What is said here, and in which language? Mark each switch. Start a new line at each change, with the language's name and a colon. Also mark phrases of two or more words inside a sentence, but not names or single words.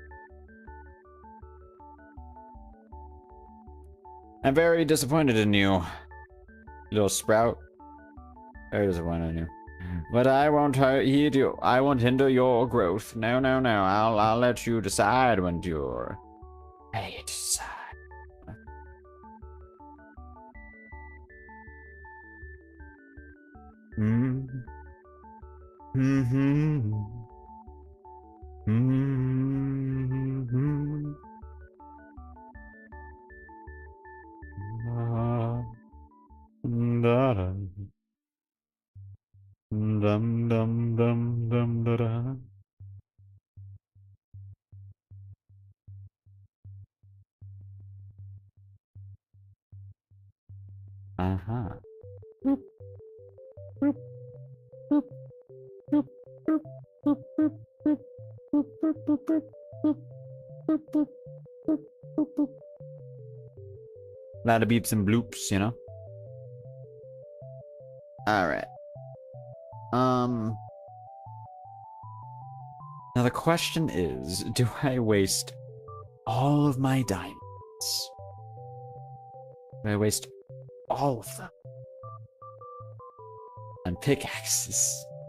English: I'm very disappointed in you, little sprout. Very disappointed in you. But I won't heed you. I won't hinder your growth. No, no, no. I'll let you decide when you're ready to decide. Hmm. Hmm. Hmm. Hmm. Da da. Dum dum dum dum da da. Uh-huh. Boop, boop, boop, boop, boop, boop, boop, boop, boop, boop, boop, boop, boop, boop, boop, boop, boop, boop. A lot of beeps and bloops, you know? Alright. Now the question is, do I waste all of my diamonds? Do I waste all of them on pickaxes?